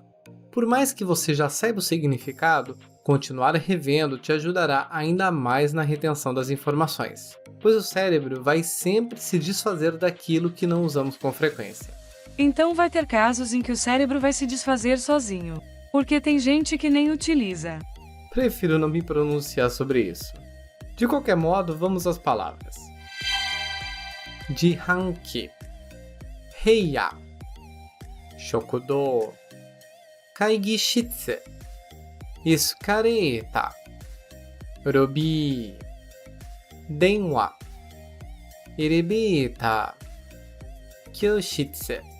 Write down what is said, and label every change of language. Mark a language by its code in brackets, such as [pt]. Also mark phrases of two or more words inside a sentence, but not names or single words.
[pt] Por mais que você já saiba o significado, continuar revendo te ajudará ainda mais na retenção das informações, pois o cérebro vai sempre se desfazer daquilo que não usamos com frequência. Então vai ter casos em que o cérebro vai se desfazer sozinho, porque tem gente que nem utiliza. Prefiro não me pronunciar sobre isso. De qualquer modo, vamos às palavras. [ja] 自販機、部屋、食堂、会議室、エスカレーター、ロビー、電話、エレベーター、教室,